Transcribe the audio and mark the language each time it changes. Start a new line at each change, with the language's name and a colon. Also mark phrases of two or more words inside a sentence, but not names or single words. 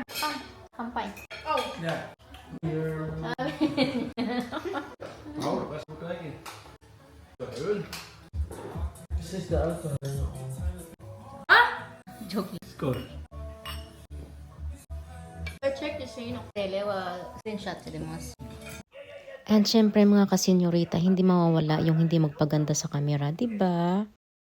Filipino: Kampay. oh,
Danish: Ja. Oh, hvad skal du gøre igen? For øl. Sidste alkohol.
English: Joking.
Danish: Skål.
English: I check the scene.
Filipino: Screenshot sila mas. And syempre mga kasenyorita, hindi mawawala yung hindi magpaganda sa camera, 'di ba?